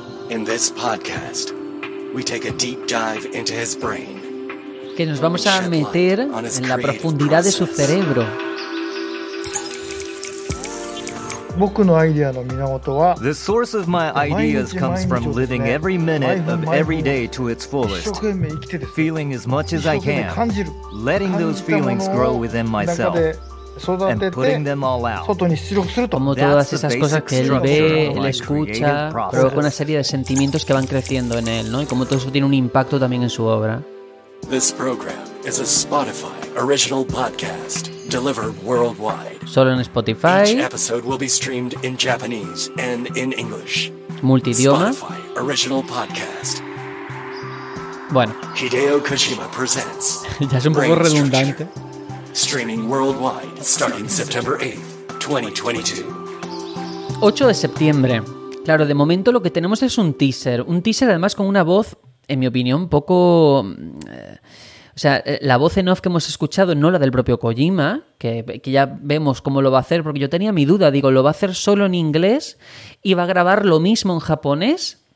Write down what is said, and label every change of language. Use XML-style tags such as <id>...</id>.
<en>In this podcast, we take a deep dive into his brain.</en> <es>Que nos vamos a meter en la profundidad de su cerebro.</es> <en>The source of my ideas comes from living every minute of every day to its fullest, feeling as much as I can, letting those feelings grow within myself, and putting them all out.</en> <es>Como todas esas cosas que él ve, él escucha, pero con una serie de sentimientos que van creciendo en él, ¿no? Y como todo eso tiene un impacto también en su obra.</es> <en>This program is a Spotify original podcast delivered worldwide.</en> <es>Solo en Spotify.</es> <en>Each episode will be streamed in Japanese and in English.</en> <es>Multidioma.</es> <en>Spotify original podcast.</en> <es>Bueno.</es> <en>Hideo Kojima presents.</en> <es>Ya es un poco redundante.</es> <en>Streaming worldwide starting September 8th, 2022.</en> <es>8 de septiembre. Claro, de momento lo que tenemos es un teaser. Un teaser además con una voz, en mi opinión, poco. O sea, la voz en off que hemos escuchado, no la del propio Kojima, que ya vemos cómo lo va a hacer, porque yo tenía mi duda, digo, ¿lo va a hacer solo en inglés y va a grabar lo mismo en japonés?</es>